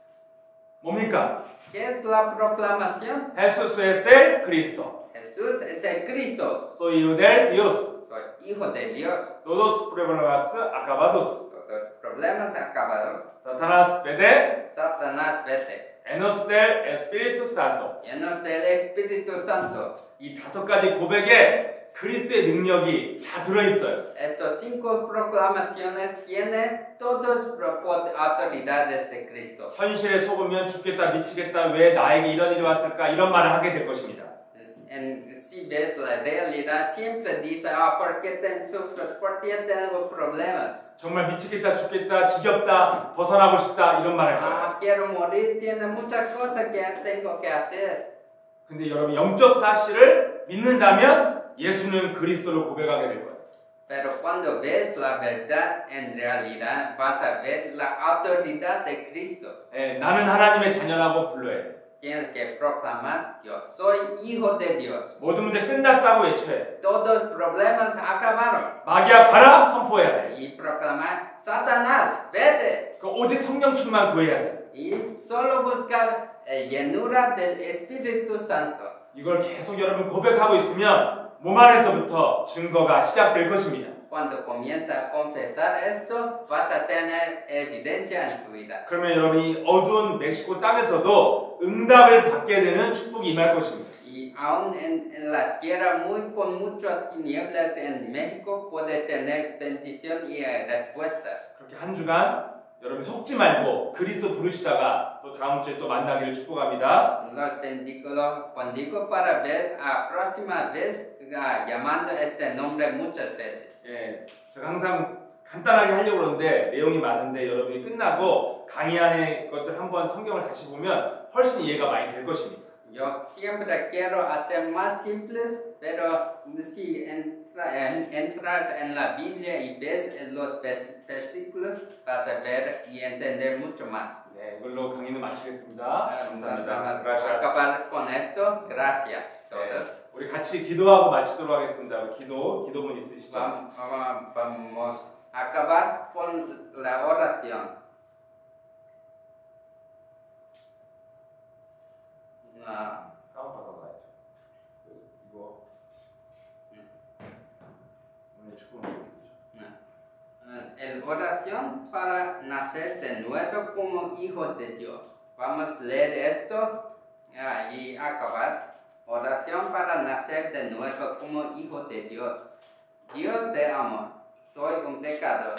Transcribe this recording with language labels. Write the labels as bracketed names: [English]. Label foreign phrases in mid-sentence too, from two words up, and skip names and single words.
[Korean] 뭡니까? [Spanish] ¿Qué es la proclamación? Jesús es el Cristo. Jesús es el Cristo. Soy hijo de Dios. Soy hijo de Dios. Todos problemas acabados. Todos problemas acabados. Satanás vete. Satanás vete. Llenos del Espíritu Santo. Llenos del Espíritu Santo. [Korean] 이 5가지 고백에 그리스도의 능력이 다 들어 있어요. [Spanish] Estos 5 proclamaciones tienen todas autoridades de Cristo. [Korean] 현실에 속으면 죽겠다, 미치겠다, 왜 나에게 이런 일이 왔을까 이런 말을 하게 될 것입니다. [Spanish] Si ves la realidad, siempre dice, ¿por qué sufro? ¿Por qué tengo problemas? [Korean] 정말 미치겠다, 죽겠다, 지겹다, 벗어나고 싶다 이런 말을 할 거예요. [Spanish] Quiero morir, tiene muchas cosas que tengo que hacer. [Korean] 근데 여러분 영적 사실을 믿는다면 예수는 그리스도를 고백하게 될 거예요. [Spanish] Pero cuando ves la verdad, en realidad vas a ver la autoridad de Cristo. [Korean] 나는 하나님의 자녀라고 불러야 돼. [Spanish] Tienes que proclamar, yo soy hijo de Dios. [Korean] 모든 문제 끝났다고 외쳐야 돼. [Spanish] Todos los problemas acabaron. [Korean] 마귀야 가라 선포해야 돼. [Spanish] Y proclamar, Satanás, vete. [Korean] 오직 성령 충만 구해야 돼. [Spanish] Y solo buscar llenura del Espíritu Santo. [Korean] 이걸 계속 여러분 고백하고 있으면 몸 안에서부터 증거가 시작될 것입니다. [Spanish] Cuando comienza a confesar esto, vas a tener evidencia en su vida. [Korean] 그러면 여러분이 어두운 멕시코 땅에서도 응답을 받게 되는 축복이 임할 것입니다. [Spanish] Y aún en la tierra con muchas tinieblas en México puede tener bendición y respuestas. [Korean] 그렇게 한 주간 여러분 속지 말고 그리스도 부르시다가 또 다음 주에 또 만나기를 축복합니다. [Spanish] Los bendigo para ver a próxima vez llamando este nombre muchas veces. [Korean] 예, 제가 항상 간단하게 하려고 그러는데 내용이 많은데 여러분이 끝나고 강의 안에 것들 한번 성경을 다시 보면 훨씬 이해가 많이 될 것입니다. [Spanish] Yo siempre quiero hacer más simples, pero si entras en la Biblia y ves los versículos, vas a ver y entender mucho más. [Korean] 네, 이걸로 강의는 마치겠습니다. [Spanish] Vamos [Korean] 감사합니다. [Spanish] a Gracias. acabar con esto. Gracias a todos. [Korean] 네, 우리 같이 기도하고 마치도록 하겠습니다. 우리 기도문 있으시죠? [Spanish] Vamos a acabar con la oración. [Korean] 다운받아봐야죠. 이거 오늘 축구는 [Spanish] El oración para nacer de nuevo como hijos de Dios. Vamos a leer esto y acabar. Oración para nacer de nuevo como hijos de Dios. Dios de amor, soy un pecador.